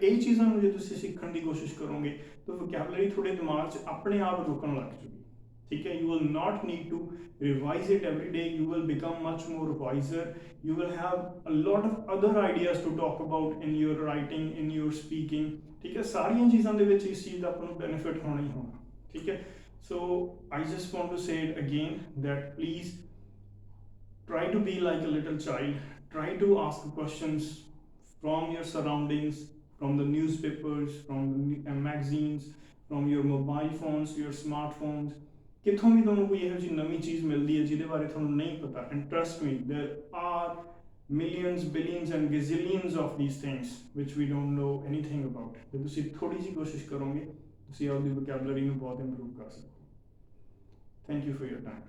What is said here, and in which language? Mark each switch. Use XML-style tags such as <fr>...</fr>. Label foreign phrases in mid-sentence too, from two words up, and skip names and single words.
<pa>ਇਹ ਚੀਜ਼ਾਂ ਨੂੰ ਜੇ ਤੁਸੀਂ ਸਿੱਖਣ ਦੀ ਕੋਸ਼ਿਸ਼ ਕਰੋਗੇ ਤਾਂ ਵੋਕੈਬਲਰੀ ਤੁਹਾਡੇ ਦਿਮਾਗ 'ਚ ਆਪਣੇ ਆਪ ਰੁਕਣ ਲੱਗ ਜੂਗੀ, ਠੀਕ ਹੈ।</pa> <en>You will not need to revise it every day, you will become much more wiser, you will have a lot of other ideas to talk about in your writing, in your speaking,</en> <pa>ਠੀਕ ਹੈ। ਸਾਰੀਆਂ ਚੀਜ਼ਾਂ ਦੇ ਵਿੱਚ ਇਸ ਚੀਜ਼ ਦਾ ਆਪਾਂ ਨੂੰ ਬੈਨੀਫਿਟ ਹੋਣਾ ਹੀ ਹੋਣਾ, ਠੀਕ ਹੈ।</pa> <en>So I just want to say it again that please try to be like a little child, try to ask questions from your surroundings, from the newspapers, from the magazines, from your mobile phones, your smartphones,</en> <pa>ਕਿੱਥੋਂ ਵੀ ਤੁਹਾਨੂੰ ਕੋਈ ਇਹੋ ਜਿਹੀ ਨਵੀਂ ਚੀਜ਼ ਮਿਲਦੀ ਹੈ ਜਿਹਦੇ ਬਾਰੇ ਤੁਹਾਨੂੰ ਨਹੀਂ ਪਤਾ,</pa> <en>And trust me there are millions, billions and gazillions of these things which we don't know anything about.</en> <pa>ਜੇ ਤੁਸੀਂ ਥੋੜੀ ਜਿਹੀ ਕੋਸ਼ਿਸ਼ ਕਰੋਗੇ ਤੁਸੀਂ ਆਪਦੀ ਵੋਕੈਬਲਰੀ ਨੂੰ ਬਹੁਤ ਇੰਪਰੂਵ ਕਰ ਸਕਦੇ ਹੋ।</pa> <en>Thank you for your time.</en>